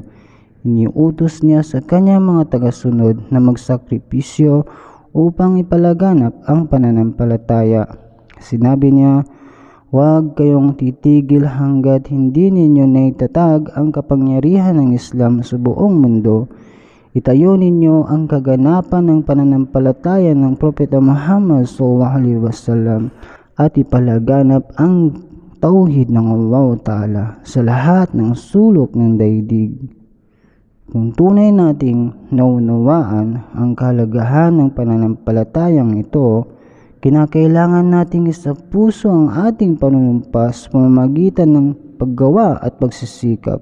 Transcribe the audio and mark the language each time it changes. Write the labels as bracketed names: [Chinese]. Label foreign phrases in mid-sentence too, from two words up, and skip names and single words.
[Filipino] Iniutos niya sa kanyang mga tagasunod na magsakripisyo upang ipalaganap ang pananampalataya. Sinabi niya, "Huwag kayong titigil hanggat hindi ninyo naitatag ang kapangyarihan ng Islam sa buong mundo. Itayo ninyo ang kaganapan ng pananampalataya ng Propeta Muhammad [Arabic] صلى الله عليه وسلم [Filipino] at ipalaganap ang tauhid ng Allah Ta'ala sa lahat ng sulok ng daigdig." Kung tunay nating naunawaan ang kahalagahan ng pananampalatayang ito, kinakailangan nating isapuso ang ating panunumpas sa pamamagitan ng paggawa at pagsisikap.